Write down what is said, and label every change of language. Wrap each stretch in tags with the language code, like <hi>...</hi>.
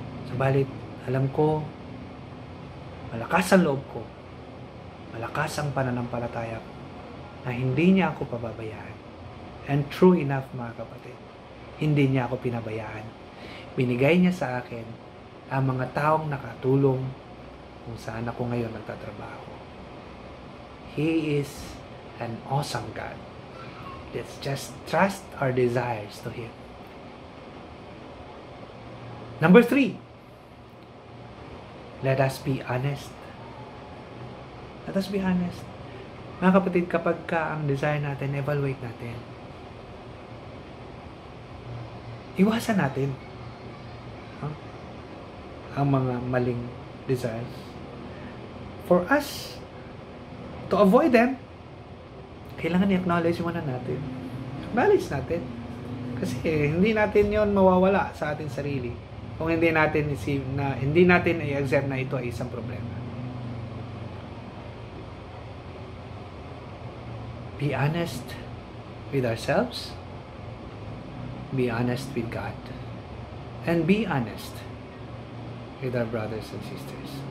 <tl>Subalit, alam ko, malakas ang loob ko, malakas ang pananampalataya ko, na hindi niya ako pababayaan.</tl> <en>And true enough,</en> <tl>mga kapatid, hindi niya ako pinabayaan. Binigay niya sa akin ang mga taong nakatulong kung saan ako ngayon nagtatrabaho.</tl> <en>He is an awesome God. Let's just trust our desires to Him. Number 3, let us be honest. Let us be honest.</en> <tl>Mga kapatid, kapag ang desire natin, evaluate natin. Iwasan natin ang mga maling desires.</tl> <en>For us to avoid them,</en> <tl>kailangan i-acknowledge muna natin. Acknowledge natin. Kasi hindi natin yon mawawala sa ating sarili kung hindi natin i-accept na ito ay isang problema.</tl> <en>Be honest with ourselves, be honest with God, and be honest with our brothers and sisters.</en>